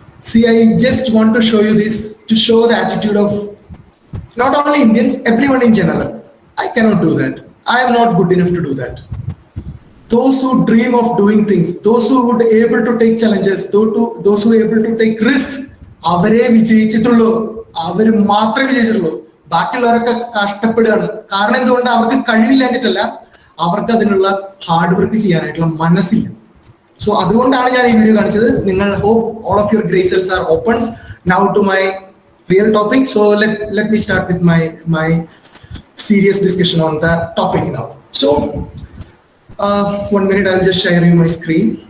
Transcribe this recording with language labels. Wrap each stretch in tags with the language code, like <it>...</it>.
<en>See, I just want to show you this to show the attitude of not only Indians, everyone in general. I cannot do that. I am not good enough to do that. Those who dream of doing things, those who would be able to take challenges, those who are able to take risks,</en> <ml>അവരെ വിജയിച്ചിട്ടുള്ളൂ, അവർ മാത്രമേ വിജയിച്ചിട്ടുള്ളൂ. ബാക്കിയുള്ളവരൊക്കെ കഷ്ടപ്പെടുകയാണ്. കാരണം എന്തുകൊണ്ട്? അവർക്ക് കഴിവില്ലാഞ്ഞിട്ടല്ല, അവർക്ക് അതിനുള്ള hard work ചെയ്യാനായിട്ടുള്ള മനസ്സില്ല. So അതുകൊണ്ടാണ് ഞാൻ ഈ വീഡിയോ കാണിച്ചത്. നിങ്ങൾ</ml> <en>hope all of your gray cells are opens. Now to my real topic. So let me start with my serious discussion on the topic now. So 1 minute, I'll just share you my screen.</en>